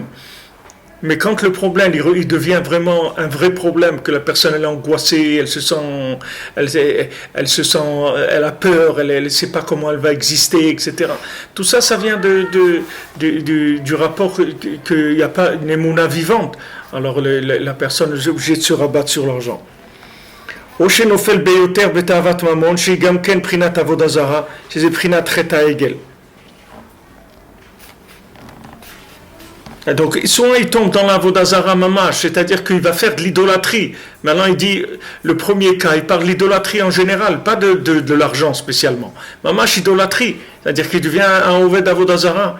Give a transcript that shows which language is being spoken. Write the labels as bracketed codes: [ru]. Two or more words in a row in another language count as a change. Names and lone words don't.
[fr] Mais quand le problème il devient vraiment un vrai problème, que la personne elle est angoissée, elle a peur, elle ne sait pas comment elle va exister, etc. Tout ça, ça vient du rapport qu'il n'y a pas une émouna vivante. Alors la personne est obligée de se rabattre sur l'argent. [he] או שנופל ביותר בתאוות ממון, שהיא גם כן בחינת עבודה זרה, שזה בחינת חטא העגל. [fr] Donc, soit il tombe dans l' [he] עבודה זרה ממש, [fr] c'est-à-dire qu'il va faire de l'idolâtrie. Maintenant, il dit, le premier cas, il parle de l'idolâtrie en général, pas de l'argent spécialement. Mamash, idolâtrie, c'est-à-dire qu'il devient un [he] עובד עבודה זרה.